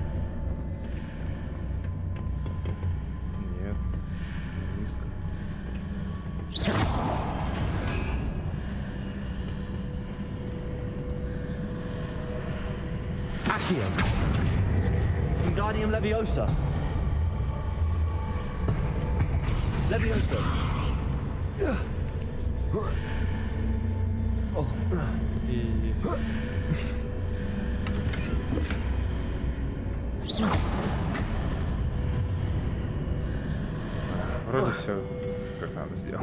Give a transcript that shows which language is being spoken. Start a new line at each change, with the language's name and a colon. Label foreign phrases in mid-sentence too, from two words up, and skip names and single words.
Russian: Нет, низко. Accio.
Latin: Wingardium Leviosa. Leviosa.
Russian: Вроде все как надо сделать.